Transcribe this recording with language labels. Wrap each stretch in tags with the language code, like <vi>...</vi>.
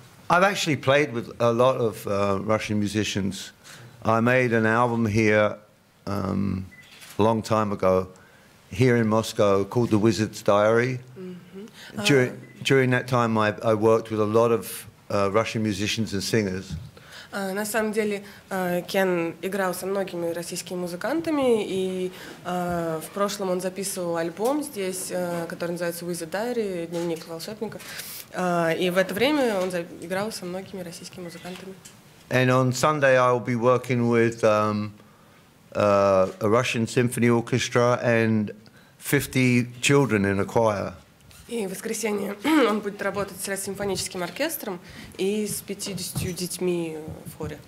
<en>I've actually played with a lot of Russian musicians. I made an album here a long time ago, here in Moscow, called The Wizard's Diary. During that time, I worked with a lot of Russian musicians and singers.</en> <ru>На самом деле Кен играл со многими российскими музыкантами, и в прошлом он записывал альбом здесь, который называется «Wizard's Diary», «Дневник волшебника», и в это время он играл со многими российскими музыкантами.</ru> <en>And on Sunday I will be working with a Russian symphony orchestra and 50 children in a choir.</en> <ru>И в воскресенье он будет работать с симфоническим оркестром и с 50 детьми в хоре.</ru>